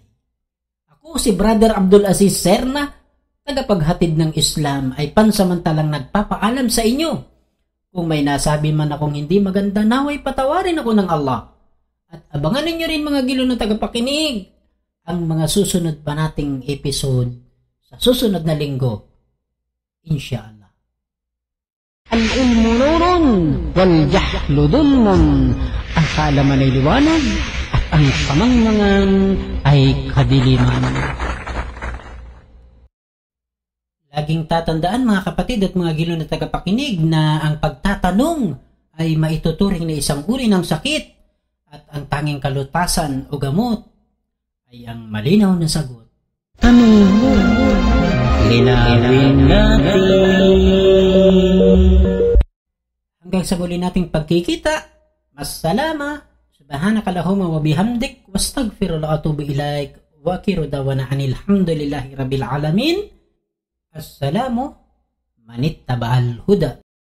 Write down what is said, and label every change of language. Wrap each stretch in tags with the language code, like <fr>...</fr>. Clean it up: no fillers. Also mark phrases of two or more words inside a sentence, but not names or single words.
<tl>Ako si Brother Abdul Aziz Serna, tagapaghatid ng Islam, ay pansamantalang nagpapaalam sa inyo. Kung may nasabi man akong hindi maganda, naway patawarin ako ng Allah. At abangan ninyo rin mga gilo na tagapakinig ang mga susunod pa nating episode sa susunod na linggo. Inshallah.</tl> <ar>العلم نور والجهل ظلم.</ar> <tl>Ang kaalaman ay liwanag at ang kamangmangan ay kadiliman. Laging tatandaan mga kapatid at mga gilo na tagapakinig na ang pagtatanong ay maituturing na isang uri ng sakit at ang tanging kalutasan o gamot ay ang malinaw na sagot. Tanong mo, linawin natin. Hanggang sa muli nating pagkikita, massalama,</tl> <ar>سبحانك اللهم وبحمدك وأستغفر الله وأتوب إليك وآخر دعوانا أن الحمد لله رب العالمين. السلام على من اتبع الهدى.</ar>